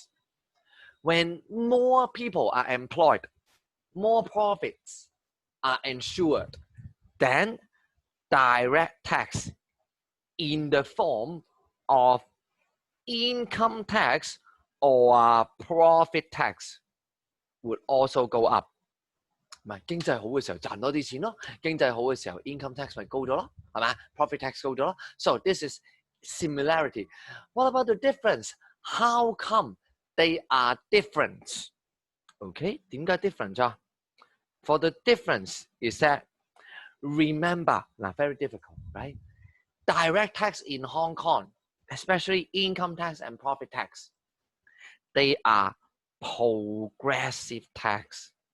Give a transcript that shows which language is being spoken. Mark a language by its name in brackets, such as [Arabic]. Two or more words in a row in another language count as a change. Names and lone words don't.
[English] When more people are employed, more profits are ensured, then direct tax in the form of income tax or profit tax would also go up. [Cantonese] 唔係經濟好嘅時候賺多啲錢咯，經濟好嘅時候 [English] income tax [Cantonese] 咪高咗咯，係咪？ [English] Profit tax [Cantonese] 高咗咯。 [English] So this is similarity. What about the difference? How come they are different? [Cantonese] Okay, 點解 different 啫？ [English] For the difference is that, remember, now very difficult, right? Direct tax in Hong Kong, especially income tax and profit tax, they are progressive tax.